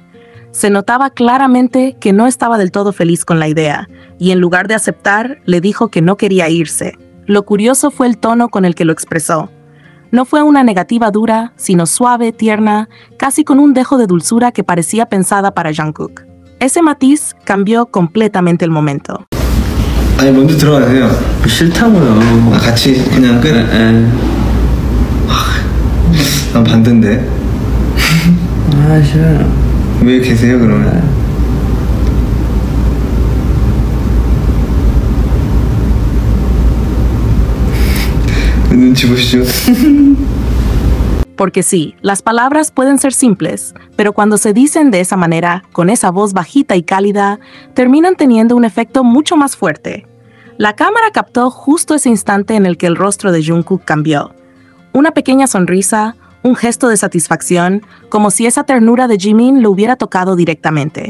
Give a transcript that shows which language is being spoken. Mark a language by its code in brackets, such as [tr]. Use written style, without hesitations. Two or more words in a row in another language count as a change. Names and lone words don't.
[es] Se notaba claramente que no estaba del todo feliz con la idea, y en lugar de aceptar, le dijo que no quería irse. Lo curioso fue el tono con el que lo expresó. No fue una negativa dura, sino suave, tierna, casi con un dejo de dulzura que parecía pensada para Jungkook. Ese matiz cambió completamente el momento. [ko] 아니 먼저 들어가세요. 싫다고요. 아, 같이 그냥 끝? 난 반대인데. 아 싫어요. 왜 계세요 그러면? 눈치 보시죠. [es] Porque sí, las palabras pueden ser simples, pero cuando se dicen de esa manera, con esa voz bajita y cálida, terminan teniendo un efecto mucho más fuerte. La cámara captó justo ese instante en el que el rostro de Jungkook cambió. Una pequeña sonrisa, un gesto de satisfacción, como si esa ternura de Jimin lo hubiera tocado directamente.